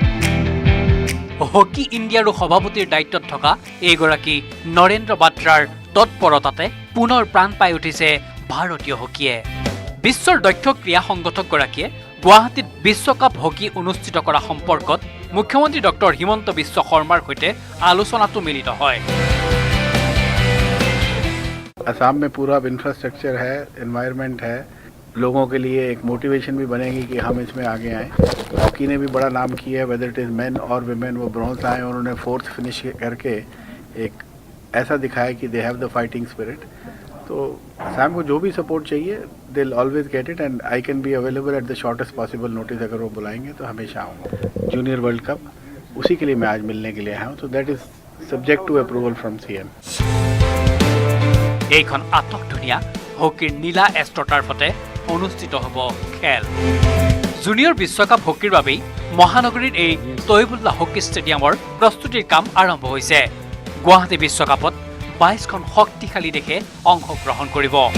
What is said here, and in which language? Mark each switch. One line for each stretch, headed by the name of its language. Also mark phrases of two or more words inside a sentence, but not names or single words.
Assamese: হকী ইণ্ডিয়াৰো সভাপতিৰ দায়িত্বত থকা এইগৰাকী নৰেন্দ্ৰ বাট্ৰাৰ তৎপৰতাতে পুনৰ প্ৰাণ পাই উঠিছে ভাৰতীয় হকীয়ে। বিশ্বৰ দক্ষ ক্ৰীড়া সংগঠকগৰাকীয়ে গুৱাহাটীত বিশ্বকাপ হকী অনুষ্ঠিত কৰা সম্পৰ্কত মুখ্যমন্ত্ৰী ডক্টৰ হিমন্ত বিশ্ব শৰ্মাৰ সৈতে আলোচনাটো মিলিত হয়।
Hindi: असम में पूरा इंफ्रास्ट्रक्चर है, एनवायरनमेंट है, लोगों के लिए एक मोटिवेशन भी बनेगी कि हम इसमें आगे आएँ। हॉकी ने भी बड़ा नाम किया है,
English: whether it is men
Hindi: और विमेन। वो ब्रॉन्ज आए और उन्होंने 4th फिनिश करके एक ऐसा दिखाया कि
English: they have the fighting spirit.
Hindi: तो असम को जो भी सपोर्ट चाहिए
English: they will always get it and I can be available at the shortest possible notice.
Hindi: अगर वो बुलाएंगे तो हमेशा आऊँगा। जूनियर वर्ल्ड कप उसी के लिए मैं आज मिलने के लिए आया हूँ।
English: तो that is subject to approval from CM।
Assamese: এইখন আটক ধুনীয়া হকীৰ নীলা এষ্ট্ৰটাৰ ফতে অনুষ্ঠিত হ'ব খেল। জুনিয়ৰ বিশ্বকাপ হকীৰ বাবেই মহানগৰীৰ এই তৈবুল্লাহ হকী ষ্টেডিয়ামৰ প্ৰস্তুতিৰ কাম আৰম্ভ হৈছে। গুৱাহাটী বিশ্বকাপত 22খন শক্তিশালী দেশে অংশগ্ৰহণ কৰিব।